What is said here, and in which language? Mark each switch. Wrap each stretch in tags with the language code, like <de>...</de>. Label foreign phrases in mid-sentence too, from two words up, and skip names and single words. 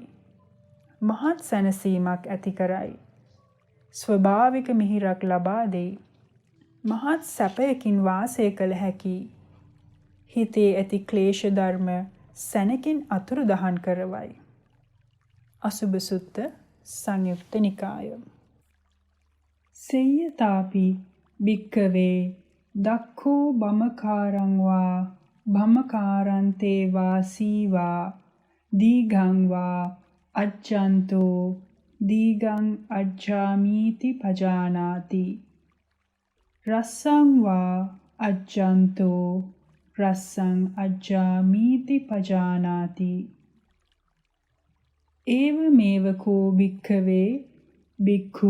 <si>මහත් සැනසීමක් ඇති කරයි. ස්වභාවික මිහිරක් ලබා දෙයි. මහත් සැපයකින් වාසය කළ හැකි. හිතේ ඇති ක්ලේශ ධර්ම සැනකින් අතුරුදහන් කරවයි. අසුභ සුත්ත සංයුක්ත නිකාය.</si> <pi>සේයතාපි භික්ඛවේ දක්ඛෝ බමකාරං වා භමකාරන්තේ වා සීවා දීඝං වා අජ්ජන්තෝ දීඝං අජ්ජාමීති පජානාති රස්සං වා අජ්ජන්තෝ රස්සං අජ්ජාමීති පජානාති ඒවමේව කෝ භික්ඛවේ භික්ඛු</pi>